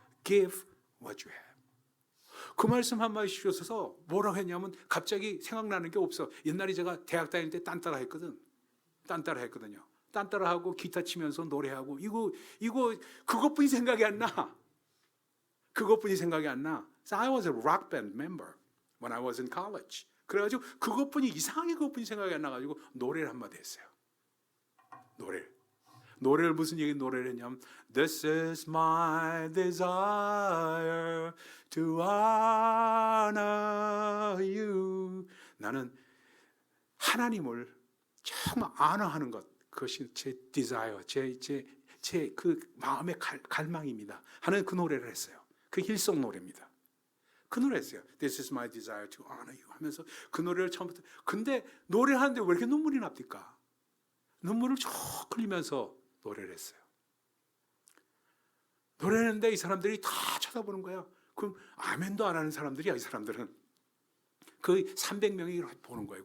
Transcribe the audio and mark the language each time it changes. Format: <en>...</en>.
<en>Give what you have.</en> <ko>그 말씀 한마디 주셔서 뭐라고 했냐면 갑자기 생각나는 게 없어. 옛날에 제가 대학 다닐 때 딴따라 했거든요. 딴따라하고 기타 치면서 노래하고 이거 그것뿐이 생각이 안 나.</ko> <en>So I was a rock band member when I was in college.</en> <ko>그래가지고 이상하게 그것뿐이 생각이 안 나가지고 노래를 한마디 했어요. 노래를 무슨 노래를 했냐면</ko> <en>This is my desire to honor you.</en> <ko>나는 하나님을 정말 honor하는 것, 그것이 제 desire, 제 그 마음의 갈망입니다. 하는 그 노래를 했어요. 그 힐송 노래입니다. 그 노래 했어요.</ko> <en>This is my desire to honor you</en> <ko>하면서 그 노래를 처음부터. 근데 노래하는데 왜 이렇게 눈물이 납니까? 눈물을 쭉 흘리면서 노래를 했어요. 노래했는데 이 사람들이 다 쳐다보는 거야. 그럼 아멘도 안 하는 사람들이야. 이 사람들은 거의 300명이 보는 거예요.</ko>